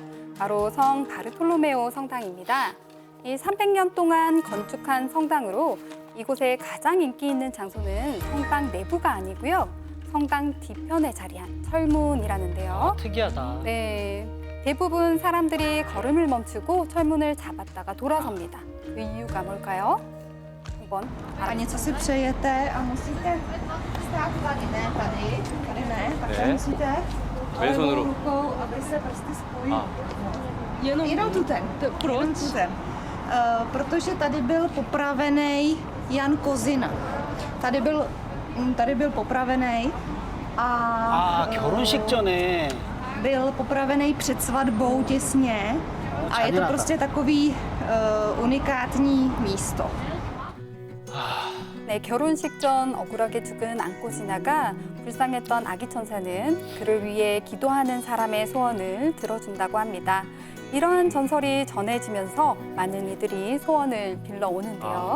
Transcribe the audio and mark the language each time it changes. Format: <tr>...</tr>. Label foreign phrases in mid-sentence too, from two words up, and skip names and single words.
<ko>바로 성 바르톨로메오 성당입니다. 이 300년 동안 건축한 성당으로 이곳에 가장 인기 있는 장소는 성당 내부가 아니고요. 성당 뒤편에 자리한 철문이라는데요. 특이하다. 네, 대부분 사람들이 걸음을 멈추고 철문을 잡았다가 돌아섭니다. 그 이유가 뭘까요? 한번</ko> <cs>A něco si přejete a musíte stát tady, ne tady, tady ne, takhle Ne. musíte</cs> <ko>왼손으로.</ko> <cs>rukou, aby se prsty spojily. Jenom tu ten. Jenom tu ten. Protože tady byl popravený Jan Kozina. Tady byl popravený a</cs> <ko>결혼식 전에</ko> <cs>byl popravený před svatbou těsně. A je to</cs> <ko>잔인하다.</ko> <cs>prostě takový unikátní místo.</cs> <ko>네, 결혼식 전 억울하게 죽은 안꼬지나가 불쌍했던 아기 천사는 그를 위해 기도하는 사람의 소원을 들어준다고 합니다. 이러한 전설이 전해지면서 많은 이들이 소원을 빌러오는데요.</ko>